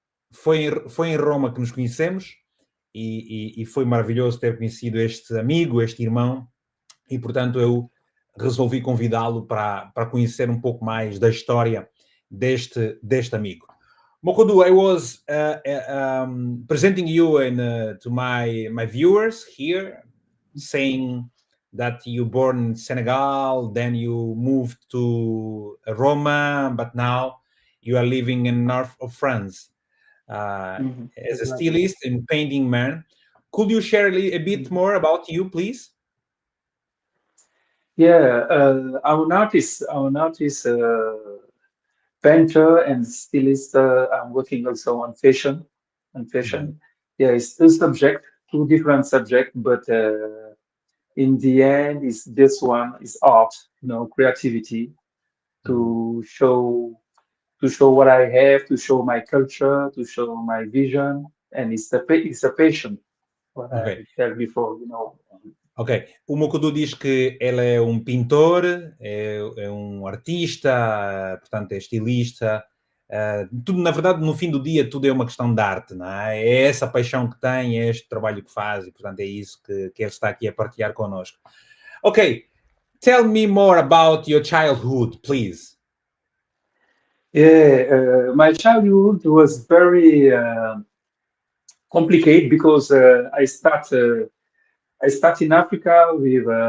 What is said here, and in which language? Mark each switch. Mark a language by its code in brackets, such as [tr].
[pt] foi em Roma que nos conhecemos e foi maravilhoso ter conhecido este amigo, este irmão. E, portanto, eu resolvi convidá-lo para conhecer um pouco mais da história deste amigo. [en] Mokodu, I was presenting you to my viewers here, saying that you born in Senegal, then you moved to Roma, but now you are living in north of France as a Exactly. stylist and painting man. Could you share a bit more about you, please? Yeah, I'm an artist, painter and stylist. I'm working also on fashion. Yeah, it's two different subjects, but in the end, it's this one is art, creativity to show to show what I have, to show my culture, to show my vision, and it's a passion. What Ok, I said before. ok. [pt] O Mokodu diz que ele é um pintor, é um artista, portanto é estilista. Tudo, na verdade, no fim do dia, tudo é uma questão de arte, não é? É essa paixão que tem, é este trabalho que faz e, portanto, é isso que ele está aqui a partilhar connosco. [en] Ok, tell me more about your childhood, please. Yeah, my childhood was very complicated because I start in Africa with